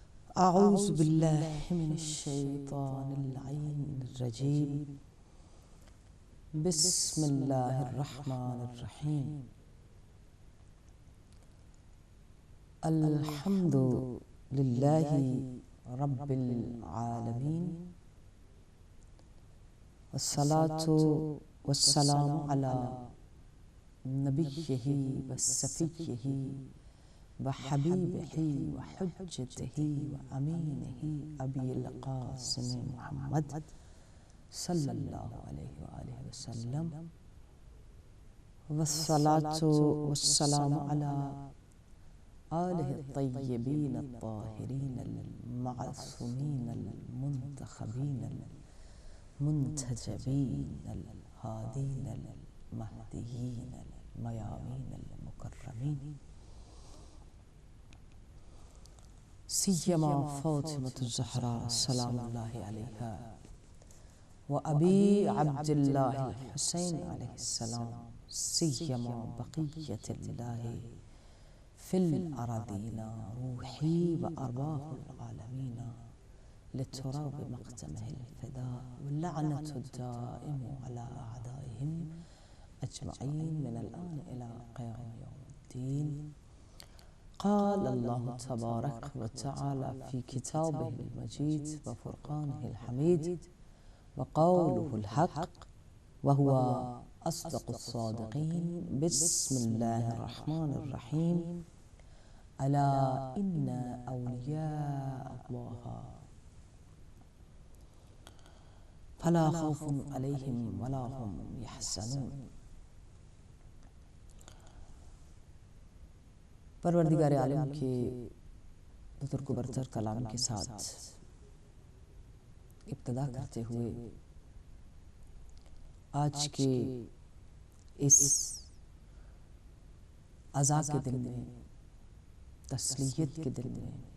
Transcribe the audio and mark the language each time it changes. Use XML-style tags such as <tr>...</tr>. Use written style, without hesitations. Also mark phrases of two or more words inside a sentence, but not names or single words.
<ar>اعوذ باللہ من الشیطان اللعین الرجیم بسم اللہ الرحمن الرحیم الحمد للہ رب العالمین والصلاة والسلام علی نبیہ وصفیہ وحبیبہ وحجتہ وامینہ ابی القاسم محمد صلی اللہ علیہ وآلہ وسلم والصلاة والسلام علی آلہ الطیبین الطاہرین المعصومین المنتخبین المنتجبین الہادین المہدیین المیامین المکرمین سیما فاطمة الزہراء سلام اللہ علیہا و ابی عبد اللہ الحسین علیہ السلام سیما بقیت اللہ فی الارضین روحی و ارواح العالمین لتراب مقدمہ الفداء واللعنة الدائم على اعدائهم اجمعین من الان الى قیام یوم الدین قال الله تبارك وتعالى في كتابه المجيد وفرقانه الحميد وقوله الحق وهو أصدق الصادقين بسم الله الرحمن الرحيم ألا إن أولياء الله فلا خوف عليهم ولا هم يحزنون</ar> <ur>پروردگار عالم کے بزرگ و برتر کلام کے ساتھ ابتدا کرتے ہوئے آج کے اس عزا کے دن میں تسلیت کے دن میں</ur>